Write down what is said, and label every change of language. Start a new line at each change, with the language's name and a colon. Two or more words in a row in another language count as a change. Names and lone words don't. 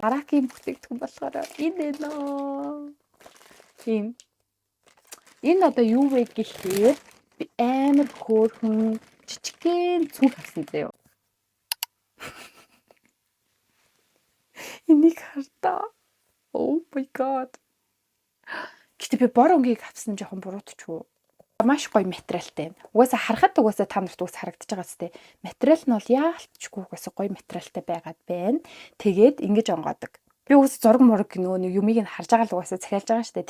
Mongolian: Дараагийн бүтээгдэхүүн болохоор энэ нөө. Тийм. Энэ одоо юу вэ гэхээр би амар хөөрхөн жижигхэн цүнх авсан заяа. Энийг хардаа.
English: Oh my god.
Mongolian: Гэтэ би бор өнгийг авсан жоохон буруутчихв. Маш гоё материалтай. Угаасаа харахад та нарт үс харагдаж байгаа сте. Материал нь бол яалтчгүй угаасаа гоё материалтай байгаад байна. Тэгээд ингэж онгоодог. Би угаасаа зураг мураг нөгөө нэг юмыг нь харж байгаа л угаасаа захиалж байгаа штэ.